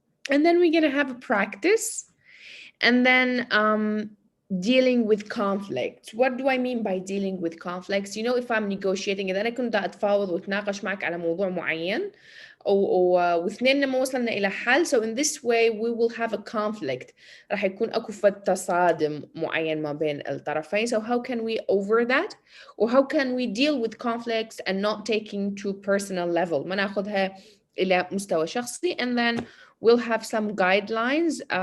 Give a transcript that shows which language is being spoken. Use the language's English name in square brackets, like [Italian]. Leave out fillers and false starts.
[English] And then we're gonna have a practice. And then dealing with conflicts. What do I mean by dealing with conflicts? You know, if I'm negotiating [Arabic] إذا أنا كنت أتفاوض وأتناقش معك على موضوع معين واثنيننا ما وصلنا إلى حل, [English] so in this way we will have a conflict. [Arabic] راح يكون أكو تصادم معين ما بين الطرفين. [English] So how can we over that? Or how can we deal with conflicts and not taking to personal level? [Arabic] ما ناخذها إلى مستوى شخصي. [English] And then we'll have some guidelines.